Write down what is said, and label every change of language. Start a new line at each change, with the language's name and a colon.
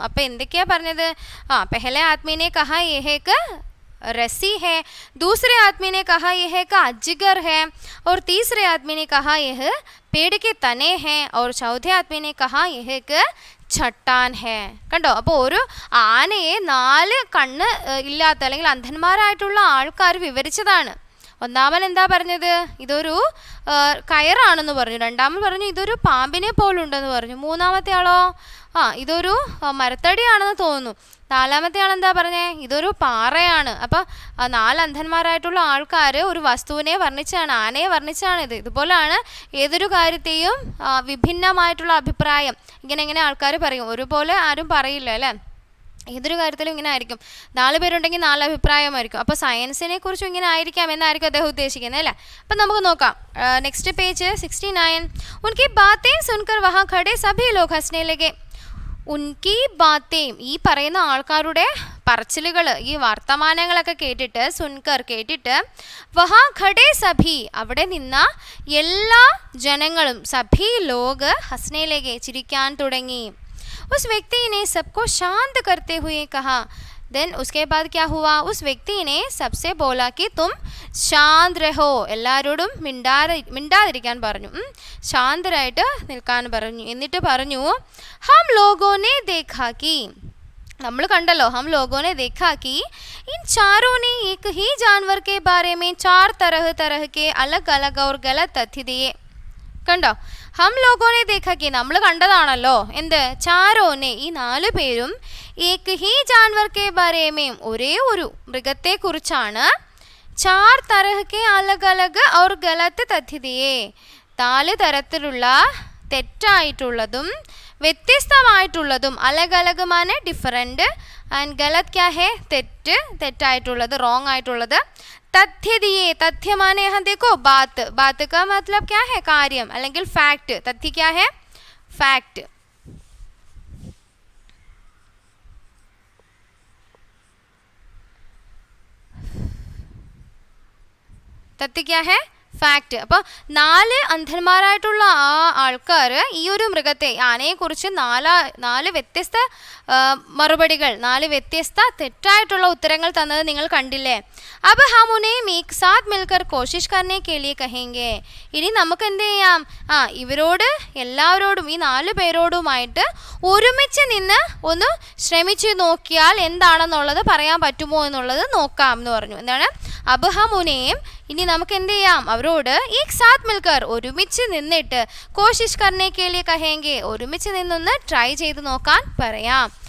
Malayalam: അപ്പം എന്തൊക്കെയാ പറഞ്ഞത്,
Hindi: പെഹലെ ആദ്മീനെ കഹാ യഹേക്ക് रस्सी है, दूसरे आदमी ने कहा यह का अजगर है, और तीसरे आदमी ने कहा यह पेड़ के तने हैं, और चौथे आदमी ने कहा यह एक ചട്ടാൻ ഹേ.
Malayalam: കണ്ടോ, അപ്പോൾ ഒരു ആനയെ 4 കണ്ണ് ഇല്ലാത്ത അല്ലെങ്കിൽ അന്ധന്മാരായിട്ടുള്ള ആൾക്കാർ വിവരിച്ചതാണ്. ഒന്നാമൻ എന്താ പറഞ്ഞത്, ഇതൊരു കയറാണെന്ന് പറഞ്ഞു. രണ്ടാമൻ പറഞ്ഞു ഇതൊരു പാമ്പിനെ പോലുണ്ടെന്ന് പറഞ്ഞു. മൂന്നാമത്തെ ആളോ ഇതൊരു മരത്തടിയാണെന്ന് തോന്നുന്നു. നാലാമത്തെ ആളെന്താ പറഞ്ഞേ, ഇതൊരു പാറയാണ്. അപ്പോൾ 4 അന്ധന്മാരായിട്ടുള്ള ആൾക്കാർ ഒരു വസ്തുവിനെ വർണ്ണിച്ചാണ്, ആനയെ വർണ്ണിച്ചാണ്. ഇതുപോലെയാണ് ഏതൊരു കാര്യത്തെയും വിഭിന്നമായിട്ടുള്ള അഭിപ്രായം ഇങ്ങനെ ആൾക്കാർ പറയും. ഒരുപോലെ ആരും പറയില്ല അല്ലേ. ഏതൊരു കാര്യത്തിലും ഇങ്ങനെ ആയിരിക്കും. 4 പേരുണ്ടെങ്കിൽ 4 അഭിപ്രായമായിരിക്കും. അപ്പോൾ സയൻസിനെ കുറിച്ചും ഇങ്ങനെ ആയിരിക്കാം എന്നായിരിക്കും അദ്ദേഹം ഉദ്ദേശിക്കുന്നത് അല്ലേ. അപ്പം നമുക്ക് നോക്കാം നെക്സ്റ്റ് പേജ് 69.
Hindi: ഉनकी बातें सुनकर वहाँ खड़े सभी लोग हंसने लगे. ഉൻകി ബാത്തേം
Malayalam: ഈ പറയുന്ന ആൾക്കാരുടെ പറച്ചിലുകൾ ഈ വർത്തമാനങ്ങളൊക്കെ കേട്ടിട്ട് സുൻകർ കേട്ടിട്ട്
Hindi: വഹാ ഖഡേ സഭി
Malayalam: അവിടെ നിന്ന എല്ലാ ജനങ്ങളും
Hindi: സഭി ലോഗ് ഹസ്നെ ലഗെ
Malayalam: ചിരിക്കാൻ തുടങ്ങി.
Hindi: उस व्यक्ति ने सबको शांत करते हुए कहा. देन उसके बाद क्या हुआ, उस व्यक्ति ने सबसे बोला कि तुम शांत रहो,
Malayalam: എല്ലാവരോടും മിണ്ടാതിരിക്കാൻ പറഞ്ഞു, ശാന്തരായിട്ട് നിൽക്കാൻ പറഞ്ഞു. എന്നിട്ട് പറഞ്ഞു
Hindi: हम लोगों ने देखा कि
Malayalam: നമ്മൾ കണ്ടല്ലോ
Hindi: हम लोगों ने देखा कि इन चारों ने एक ही जानवर के बारे में 4 तरह के अलग अलग और गलत तथ्य दिए.
Malayalam: കണ്ടോ,
Hindi: ഹം ലോഗോനെ ദേഖാക്കി
Malayalam: നമ്മൾ കണ്ടതാണല്ലോ എന്ത്, ചാരോനെ ഈ 4 പേരും
Hindi: ഏക് ഹി ജാൻവർ കെ ബാരേമേം
Malayalam: ഒരേ ഒരു മൃഗത്തെ കുറിച്ചാണ്
Hindi: 4 തരഹ്കെ അലഗ് അലഗ് ഔർ ഗലത്ത് തഥ്യതയെ
Malayalam: 4 തരത്തിലുള്ള തെറ്റായിട്ടുള്ളതും വ്യത്യസ്തമായിട്ടുള്ളതും അലഗ് അലഗ് മാനെ ഡിഫറെൻറ്റ് ആൻഡ് ഗലത് ക്യാ ഹേ തെറ്റായിട്ടുള്ളത് റോങ് ആയിട്ടുള്ളത്
Hindi: तथ्य दिए. तथ्य माने यहाँ देखो बात, बात का मतलब क्या है कार्यम
Malayalam: അല്ലെങ്കിൽ
Hindi: फैक्ट. तथ्य क्या है, फैक्ट. तथ्य क्या है, ഫാക്റ്റ്.
Malayalam: അപ്പോൾ 4 അന്ധന്മാരായിട്ടുള്ള ആ ആൾക്കാർ ഈ ഒരു മൃഗത്തെ ആനയെക്കുറിച്ച് 4 വ്യത്യസ്ത മറുപടികൾ 4 വ്യത്യസ്ത തെറ്റായിട്ടുള്ള ഉത്തരങ്ങൾ തന്നത് നിങ്ങൾ കണ്ടില്ലേ.
Hindi: अब हम उन्हें एक साथ मिलकर कोशिश करने के लिए कहेंगे.
Malayalam: ഇനി നമുക്ക് എന്ത് ചെയ്യാം, ഇവരോട് എല്ലാവരോടും ഈ 4 പേരോടുമായിട്ട് ഒരുമിച്ച് നിന്ന് ഒന്ന് ശ്രമിച്ച് നോക്കിയാൽ എന്താണെന്നുള്ളത് പറയാൻ പറ്റുമോ എന്നുള്ളത് നോക്കാം എന്ന് പറഞ്ഞു. എന്താണ്,
Hindi: अब हम उन्हें
Malayalam: ഇനി നമുക്ക് എന്ത് ചെയ്യാം, അവരോട്
Hindi: एक साथ मिलकर
Malayalam: ഒരുമിച്ച് നിന്നിട്ട് കോശിഷ്
Hindi: करने के लिए कहेंगे
Malayalam: ഒരുമിച്ച് നിന്നൊന്ന് ട്രൈ ചെയ്ത് നോക്കാൻ പറയാം.